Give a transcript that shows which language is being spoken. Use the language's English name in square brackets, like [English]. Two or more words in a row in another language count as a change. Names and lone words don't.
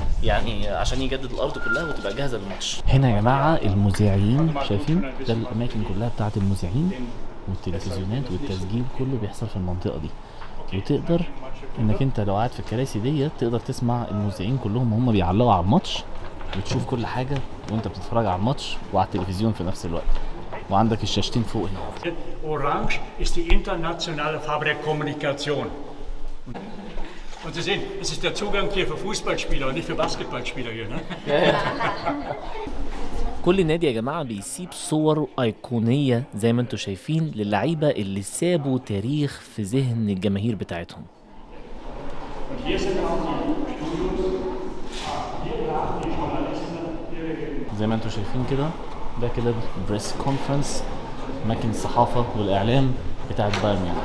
[Arabic] يعني عشان يجدد الارض كلها وتبقى جاهزه للماتش. هنا يا جماعه المذيعين شايفين ده الاماكن كلها بتاعه المذيعين والتلفزيونات والتسجيل كله بيحصل في المنطقه دي. وتقدر انك انت لو قاعد في الكراسي ديت تقدر تسمع المذيعين كلهم وهم بيعلقوا على الماتش، وتشوف كل حاجه وانت بتتفرج على الماتش وعلى التلفزيون في نفس الوقت. وعندك الشاشتين فوق هنا. [German] Orange ist die internationale Farbe der Kommunikation. Und Sie sehen, es ist der Zugang hier für Fußballspieler und nicht für Basketballspieler hier, ne? [Arabic] كل نادي يا جماعه بيسيب صور ايقونيه زي ما انتم شايفين للعيبه اللي سابوا تاريخ في ذهن الجماهير بتاعتهم. زي ما انتم شايفين كده ده كده [English] press conference, [Arabic] اماكن الصحافه والاعلام بتاعت بايرن ميونخ.